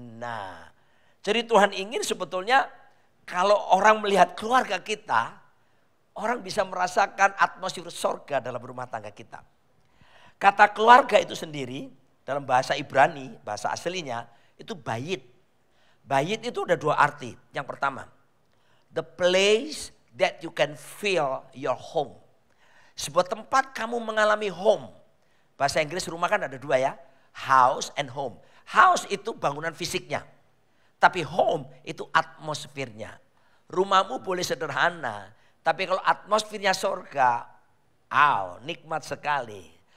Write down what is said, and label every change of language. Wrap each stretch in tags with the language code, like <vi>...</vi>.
<id>Nah, jadi Tuhan ingin sebetulnya kalau orang melihat keluarga kita, orang bisa merasakan atmosfer sorga dalam rumah tangga kita. Kata keluarga itu sendiri dalam bahasa Ibrani, bahasa aslinya itu bayit. Bayit itu ada dua arti.</id> <en>Yang pertama, the place that you can feel your home.</en> <id>Sebuah tempat kamu mengalami home. Bahasa Inggris rumah kan ada dua ya. House and home. House itu bangunan fisiknya. Tapi home itu atmosfernya. Rumahmu boleh sederhana. Tapi kalau atmosfernya sorga, nikmat sekali.</id>